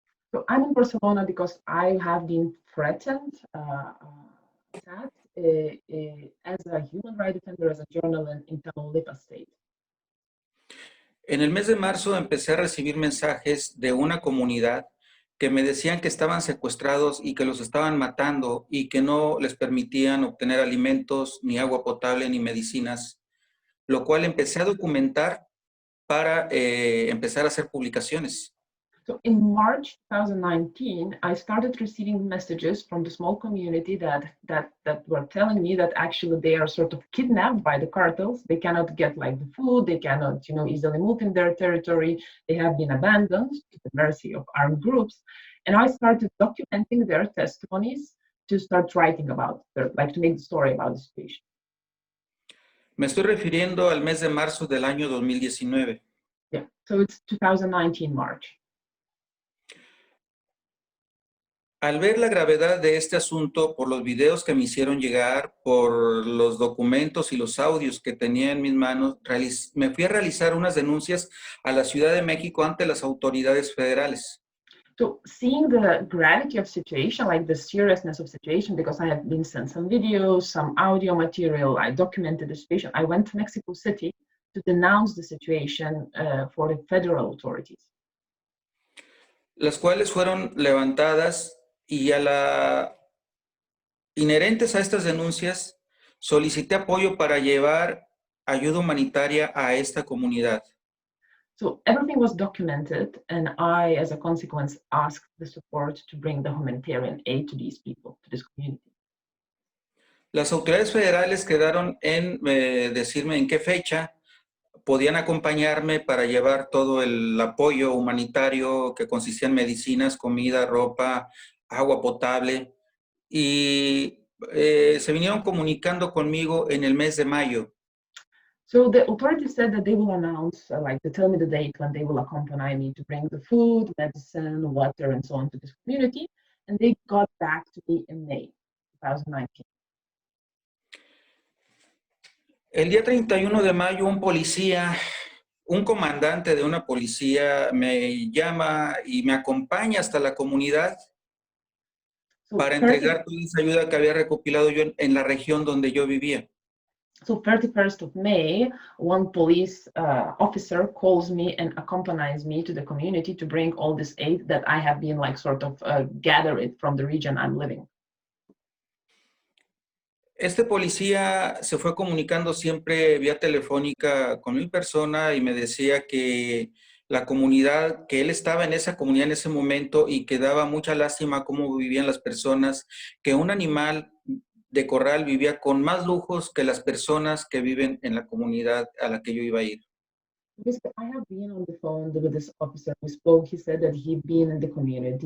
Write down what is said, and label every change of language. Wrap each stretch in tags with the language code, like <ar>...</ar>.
<en>So I'm in Barcelona because I have been threatened, attacked as a human rights defender, as a journalist in Tamaulipas state.</en> <es>En el mes de marzo empecé a recibir mensajes de una comunidad que me decían que estaban secuestrados y que los estaban matando y que no les permitían obtener alimentos, ni agua potable, ni medicinas, lo cual empecé a documentar para empezar a hacer publicaciones.</es> <en>So in March 2019, I started receiving messages from the small community that were telling me that actually they are sort of kidnapped by the cartels. They cannot get like the food, they cannot, you know, easily move in their territory. They have been abandoned to the mercy of armed groups. And I started documenting their testimonies to start writing about their, like to make the story about the situation.</en> <es>Me estoy refiriendo al mes de marzo del año 2019.</es> <en>Yeah, so it's 2019 March.</en> <es>Al ver la gravedad de este asunto, por los videos que me hicieron llegar, por los documentos y los audios que tenía en mis manos, me fui a realizar unas denuncias a la Ciudad de México ante las autoridades federales.</es> <en>So seeing the gravity of situation, like the seriousness of situation, because I have been sent some videos, some audio material, I documented the situation. I went to Mexico City to denounce the situation for the federal authorities.</en> <es>Las cuales fueron levantadas y inherentes a estas denuncias, solicité apoyo para llevar ayuda humanitaria a esta comunidad.</es> <en>So everything was documented, and I, as a consequence, asked the support to bring the humanitarian aid to these people, to this community.</en> <es>Las autoridades federales quedaron en decirme en qué fecha podían acompañarme para llevar todo el apoyo humanitario que consistía en medicinas, comida, ropa, agua potable, y se vinieron comunicando conmigo en el mes de mayo.</es> <en>So the authorities said that they will announce, like to tell me the date when they will accompany me to bring the food, medicine, water, and so on to this community. And they got back to me in May 2019.</en> <es>El día 31 de mayo, un policía, un comandante de una policía me llama y me acompaña hasta la comunidad para entregar toda esa ayuda que había recopilado yo en la región donde yo vivía.</es> <en>So 31st of May, one police officer calls me and accompanies me to the community to bring all this aid that I have been like sort of gathered from the region I'm living.</en> <es>Este policía se fue comunicando siempre vía telefónica con mi persona y me decía que la comunidad, que él estaba en esa comunidad en ese momento y que daba mucha lástima cómo vivían las personas, que un animal de corral vivía con más lujos que las personas que viven en la comunidad a la que yo iba a ir.</es> <en>Basically, I have been on the phone with this officer. We spoke. He said that he'd been in the community.</en>